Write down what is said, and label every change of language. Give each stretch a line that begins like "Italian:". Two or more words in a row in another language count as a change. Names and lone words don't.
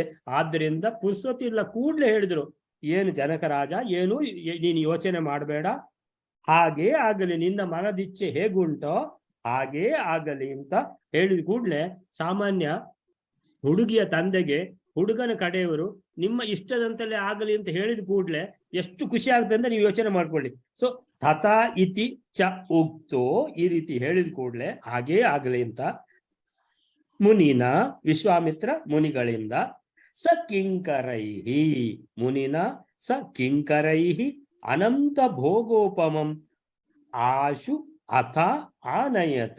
Kannada: ಆದ್ದರಿಂದ ಪುರ್ಸೊತ್ತಿ ಇಲ್ಲ, ಕೂಡ್ಲೆ ಹೇಳಿದ್ರು, ಏನು ಜನಕರಾಜ, ಏನು ನೀನು ಯೋಚನೆ ಮಾಡಬೇಡ, ಹಾಗೇ ಆಗಲಿ, ನಿನ್ನ ಮನದಿಚ್ಛೆ ಹೇಗುಂಟೋ ಹಾಗೇ ಆಗಲಿ ಅಂತ ಹೇಳಿದ ಕೂಡ್ಲೆ, ಸಾಮಾನ್ಯ ಹುಡುಗಿಯ ತಂದೆಗೆ ಹುಡುಗನ ಕಡೆಯವರು ನಿಮ್ಮ ಇಷ್ಟದಂತಲೇ ಆಗಲಿ ಅಂತ ಹೇಳಿದ ಕೂಡ್ಲೆ ಎಷ್ಟು ಖುಷಿ ಆಗುತ್ತೆ ಅಂತ ನೀವು ಯೋಚನೆ ಮಾಡ್ಕೊಳ್ಳಿ.
Sanskrit: ಸೊ ತಥಾ ಇತಿ ಚ ಉಕ್ತೋ,
Kannada: ಈ ರೀತಿ ಹೇಳಿದ ಕೂಡ್ಲೆ ಹಾಗೇ ಆಗಲಿ ಅಂತ ಮುನಿನ ವಿಶ್ವಾಮಿತ್ರ ಮುನಿಗಳಿಂದ
Sanskrit: ಸ ಕಿಂಕರೈಹಿ ಮುನಿನ ಸ ಕಿಂಕರೈಹಿ ಅನಂತ ಭೋಗೋಪಮಂ ಆಶು ಅಥ ಆನಯತ್.